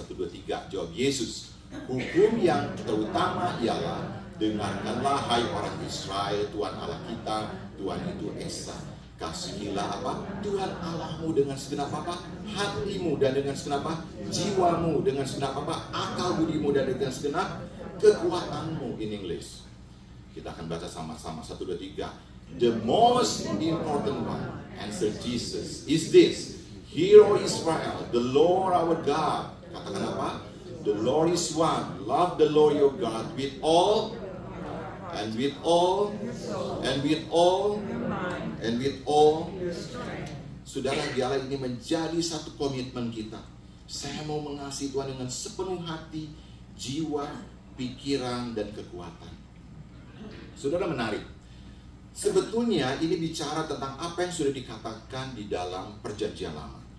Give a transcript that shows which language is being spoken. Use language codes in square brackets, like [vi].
[id] 1, 2, 3, jawab Yesus. Hukum yang terutama ialah, dengarkanlah hai orang Israel, Tuhan Allah kita, Tuhan itu Esa. Kasihilah apa? Tuhan Allahmu dengan segenap apa? Hatimu, dan dengan segenap apa? Jiwamu, dengan segenap apa? Akal budimu, dan dengan segenap kekuatanmu. [en] In English. [id] Kita akan baca sama-sama. 1, 2, 3. [en] The most important one, answer Jesus, is this. Hear, O Israel, the Lord our God. [id] Katakan apa? [en] The Lord is one. Love the Lord your God with all, and with all, and with all, and with all. [id] Saudara, biarlah ini menjadi satu komitmen kita. Saya mau mengasihi Tuhan dengan sepenuh hati, jiwa, pikiran, dan kekuatan. Saudara, menarik. Sebetulnya ini bicara tentang apa yang sudah dikatakan di dalam perjanjian lama.